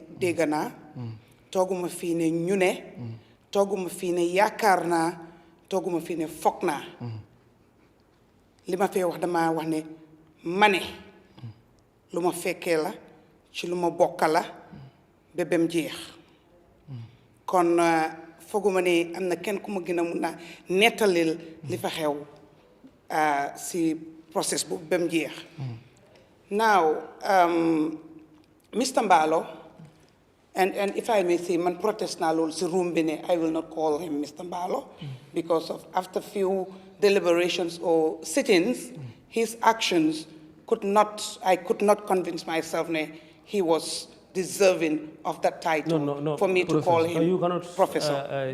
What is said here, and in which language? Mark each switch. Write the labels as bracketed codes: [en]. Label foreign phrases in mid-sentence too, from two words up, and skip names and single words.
[wo] dégg naa tooguma fii ne ñu ne tooguma fii ne yaakaar naa tooguma fii ne foog naa li ma fee wax dama wax ne ma ne lu ma fekkee la ci lu ma bokka la bébém jeex kon fooguma ne am na kenn ku ma gën a mun a nettalil li fa xew si process bu bém jeex now Mr. [en] Mballow and if I may say [wo] man protest na lool si room bi ne [en] I will not call him Mr. Mballow because of after few deliberations or sit-ins his actions I could not convince myself ne he was deserving of that title for me to call him you cannot, professor.